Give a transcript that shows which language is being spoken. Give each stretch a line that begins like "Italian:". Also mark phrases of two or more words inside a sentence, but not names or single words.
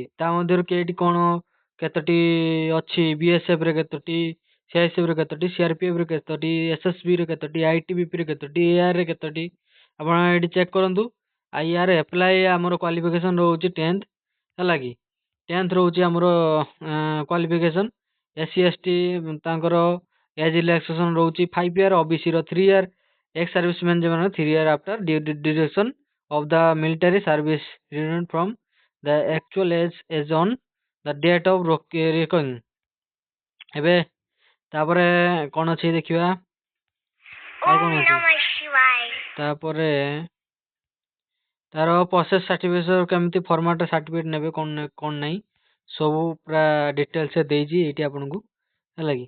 Odia: ତା ମଧ୍ୟରୁ କେଇଟି କ'ଣ କେତୋଟି ଅଛି BSFରେ କେତୋଟି, CISFରେ କେତୋଟି, CRPFରେ କେତୋଟି, SSBରେ କେତୋଟି, ITBPରେ କେତୋଟି, ARରେ କେତୋଟି, ଆପଣ ଏଠି ଚେକ୍ କରନ୍ତୁ। ୟାର ଆପ୍ଲାଏ ଆମର କ୍ୱାଲିଫିକେସନ୍ ରହୁଛି 10th, ହେଲା କି। 10th ରହୁଛି ଆମର କ୍ୱାଲିଫିକେସନ୍।
English: SC ST ତାଙ୍କର age relaxation ରହୁଛି 5 year, OBCର 3 year, ex servicemen ଯେଉଁମାନେ 3 year after duration of the military service renewed from the actual age as on the date of reckoning।
Odia: ଏବେ ତାପରେ କ'ଣ ଅଛି ଦେଖିବା, ଆଉ କ'ଣ ଅଛି ତାପରେ ତାର
English: process certificate
Odia: କେମିତି
English: format certificate
Odia: ନେବେ କ'ଣ ନାହିଁ ସବୁ ପୁରା ଡିଟେଲ୍ସ ଦେଇଛି ଏଇଠି ଆପଣଙ୍କୁ, ହେଲା କି।